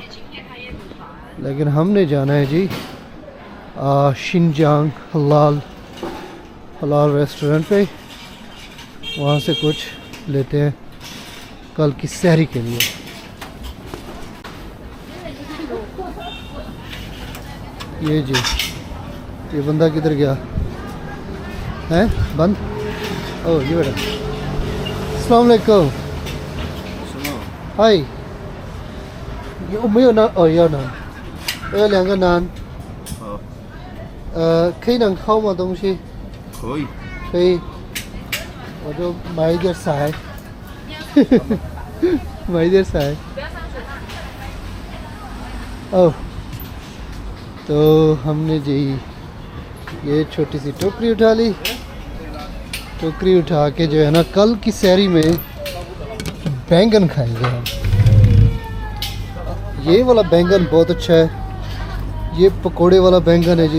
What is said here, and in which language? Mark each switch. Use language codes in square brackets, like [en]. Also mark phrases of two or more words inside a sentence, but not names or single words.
[ur] لیکن ہم نے جانا ہے جی شنجیانگ حلال ریسٹورنٹ پہ، وہاں سے کچھ لیتے ہیں کل کی سحری کے لیے. یہ جی یہ بندہ کدھر گیا ہے؟ بند. او یہ بیٹا. [ar] السلام عليكم. [zh] हाय। 有没有拿？哦，要拿。我要2个馕。好。可以能烤吗？东西？可以。可以。我就买一点菜。买一点菜。 [ur] 哦。 تو ہم نے جی یہ چھوٹی سی ٹوکری اٹھا لی. ٹوکری اٹھا کے جو ہے نا کل کی سحری میں بینگن کھائیں گے ہم. یہ والا بینگن بہت اچھا ہے، یہ پکوڑے والا بینگن ہے جی.